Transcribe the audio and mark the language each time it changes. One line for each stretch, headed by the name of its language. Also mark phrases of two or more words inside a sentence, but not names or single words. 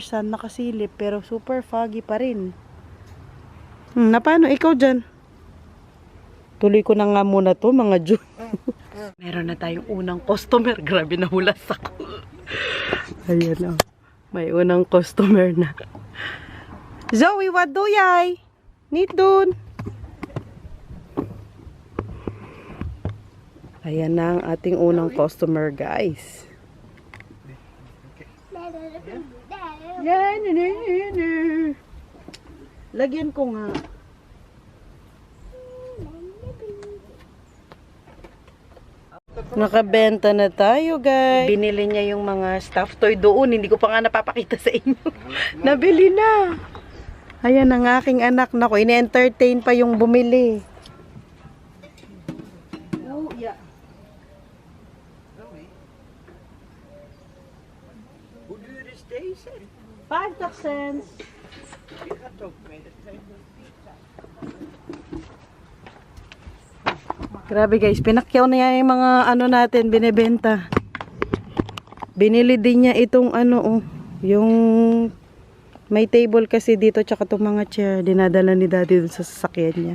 Filipino: Sun nakasilip, pero
English: super foggy
Filipino: pa rin. Na paano? Ikaw dyan. Tuloy ko na nga muna to, mga June. Meron na tayong unang customer. Grabe, nahulas ako. Ayan, oh. May unang customer na. Zoe,
English: what do yay?
Filipino: Need dun. Ayan na ang ating unang customer, guys. Lagyan ko nga. Nakabenta na tayo, guys. Binili niya yung mga stuffed toy doon. Hindi ko pa nga napapakita sa inyo. Nabili na. Ayan ang aking anak. Naku, ine-entertain pa yung bumili.
English: Oh, yeah.
Dutch: Hoe duur is deze? 50 cents. Je gaat ook mee. Dat zijn
Filipino: Grabe guys, pinakyaw na yan yung mga ano natin, binibenta. Binili din niya itong ano, oh, yung may table kasi dito, tsaka itong mga chair, dinadala ni daddy dun sa sasakyan niya.